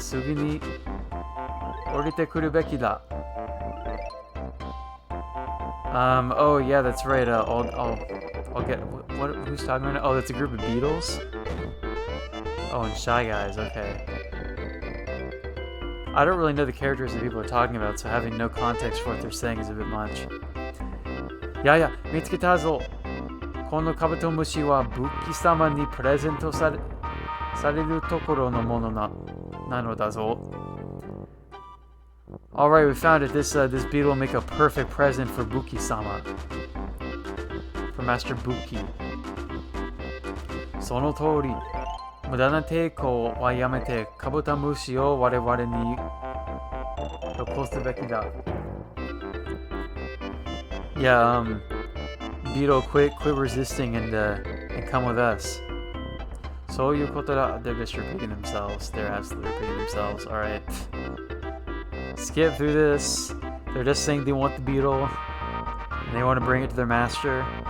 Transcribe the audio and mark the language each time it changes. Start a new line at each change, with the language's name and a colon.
Japanese: すぐに降りてくるべきだ。
English: Oh yeah, that's right. I'll get who's talking right now? Oh, that's a group of Beatles. Oh, and Shy Guys. Okay. I don't really know the characters that people are talking about, so having no context for what they're saying is a bit much.
Japanese: 見つけたぞ。このカブトムシはブッキ様にプレゼントされるところのものなのだぞ。
English: Alright, we found it. This beetle will make a perfect present for Bukki-sama. For Master Bukki.
Japanese: その通り、無駄な抵抗はやめて、カブトムシを我々に残すべきだ。
English: Yeah, Beetle, quit resisting and come with us.
Japanese: そういうことだ。
English: They're just repeating themselves. They're absolutely repeating themselves. Alright. Skip through this. They're just saying they want the beetle and they want to bring it to their master.